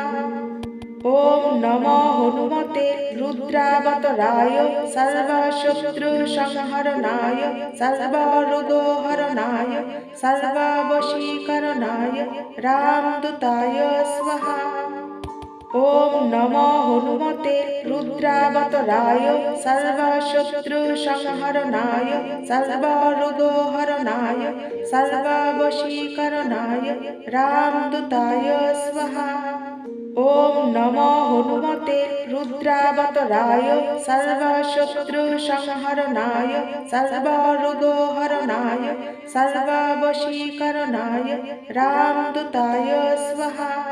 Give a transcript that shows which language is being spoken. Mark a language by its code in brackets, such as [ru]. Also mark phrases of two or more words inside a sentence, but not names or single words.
[sa] ওম নমো হনুমতে রুদ্রাবতারায় সর্বশত্রু সংহরণায় সর্বরোগহরণায় সর্ববশীকরণায় রামদূতায় স্বাহা। ওম নমো হনুমতে রুদ্রাবতারায় সর্বশত্রু সংহরণায় সর্বরোগহরণায় সর্ববশীকরণায় রামদূতায় স্বাহা। ॐ नमो हनुमते रुद्रावताराय सर्वशत्रुसंहरणाय सर्वरोगहरणाय सर्ववशीकरणाय रामदूताय स्वाहा।